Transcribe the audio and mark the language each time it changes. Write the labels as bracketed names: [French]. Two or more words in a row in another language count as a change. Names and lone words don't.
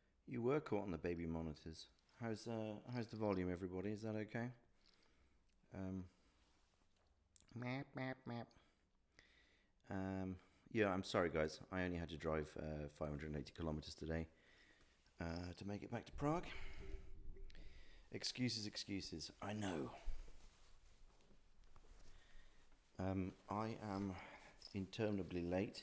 [English] You were caught on the baby monitors. How's the volume, everybody? Is that okay? Um, map, map, map. Yeah, I'm sorry, guys. I only had to drive 580 kilometers today to make it back to Prague. Excuses, excuses. I know. I am interminably late.